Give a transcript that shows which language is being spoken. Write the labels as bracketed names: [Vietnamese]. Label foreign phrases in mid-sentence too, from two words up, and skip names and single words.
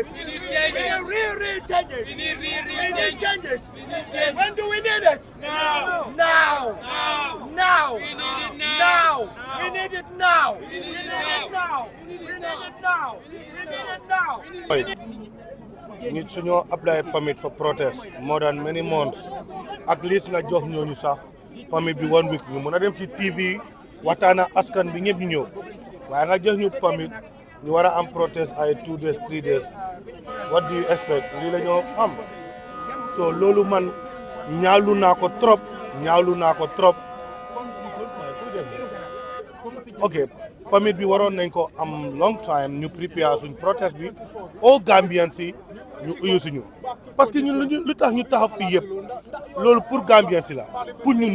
[English] We need We changes. need real changes. We need real We need changes. We need changes. When do we need it? Now. Now. Now. Now. We need it Now. now. We need it now. We need it now. We need it now. We need it now. [Wolof] nit suñoo [English] apply permit for protest more than many months at least [Wolof] nga jox ñooñu sax permit bi [English] 1 week [Wolof] ñu mën a dem si TV waxtaan ak askan bi ñëpp ñu ñëw waaye nga jox ñu permit ñu war a am protest ay [English] 2 days 3 days what do you expect [Wolof] lii la ñoo am so loolu man ñaawlu naa ko trop ok permit bi waroon nañ ko am [English] long time [Wolof] ñu prepare suñ protest bi au Gambian si ñu uyu suñu [French] parce que [Wolof] ñun lu tax ñu taxaw fii yëpp loolu pour Gambian si la pour ñun